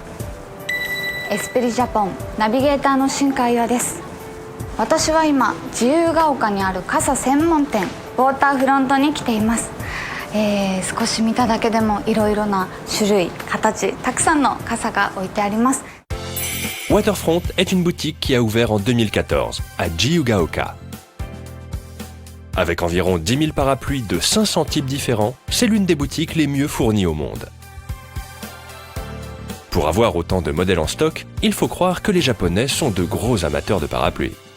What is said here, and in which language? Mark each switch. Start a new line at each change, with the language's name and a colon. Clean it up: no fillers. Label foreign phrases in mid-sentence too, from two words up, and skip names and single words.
Japanese: エスプリジャポンナビゲーターの新海岩です。私は今自由が丘にある傘専門店ウォーターフロントに来ています。少し見ただけでもいろいろな種類、形、たくさんの傘が置いてあります。
French: Waterfront est une boutique qui a ouvert en 2014 à Jiyugaoka. Avec environ 10 000 parapluies de 500 types différents, c'est l'une des boutiques les mieux fournies au monde. Pour avoir autant de modèles en stock, il faut croire que les Japonais sont de gros amateurs de parapluies.